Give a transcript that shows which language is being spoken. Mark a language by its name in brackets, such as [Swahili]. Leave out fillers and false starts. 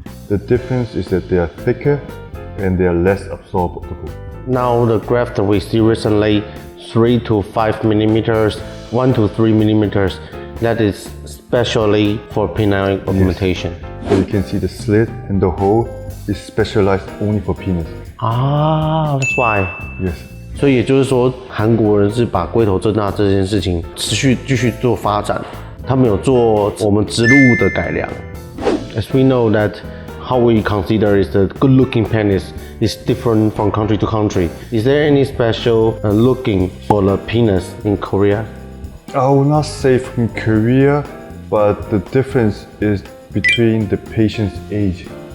[English] The difference is that they are thicker and they are less absorbable. Now the graft that we see recently, 3 to 5 millimeters, 1 to 3 millimeters, that is specially for penile augmentation. Yes. So you can see the slit and the hole is specialized only for penis. Ah, that's why. Yes. [Chinese] 所以也就是说，韩国人是把龟头增大这件事情继续做发展，他们有做我们植入物的改良。 [English] As we know that how we consider is the good-looking penis is different from country to country. Is there any special looking for the penis in Korea? I will not say from Korea, but the difference is between the patient's age.